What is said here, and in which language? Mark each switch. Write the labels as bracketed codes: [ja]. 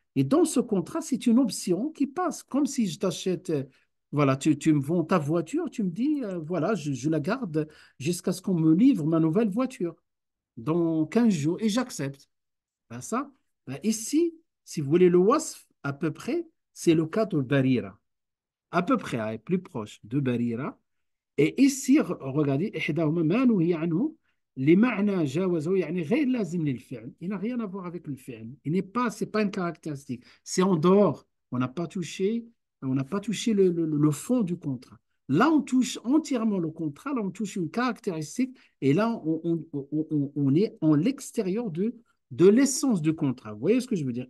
[fr] Et dans ce contrat, c'est une option qui passe. Comme si je t'achète, voilà, tu me vends ta voiture, tu me dis, voilà, je la garde jusqu'à ce qu'on me livre ma nouvelle voiture dans 15 jours et j'accepte. Ben ça, ben ici, si vous voulez le wasf, à peu près, c'est le cas de Barira. À peu près, hein, plus proche de Barira. Et ici, regardez, [ar] إحداهما ما نهي عنه لمعنى جاوزه يعني غير لازم للفعل. [fr] Il n'a rien à voir avec le fi'l. Il n'est pas, c'est pas une caractéristique. C'est en dehors. On n'a pas touché le fond du contrat. Là, on touche entièrement le contrat. Là, on touche une caractéristique. Et là, on est en l'extérieur de l'essence du contrat. Vous voyez ce que je veux dire?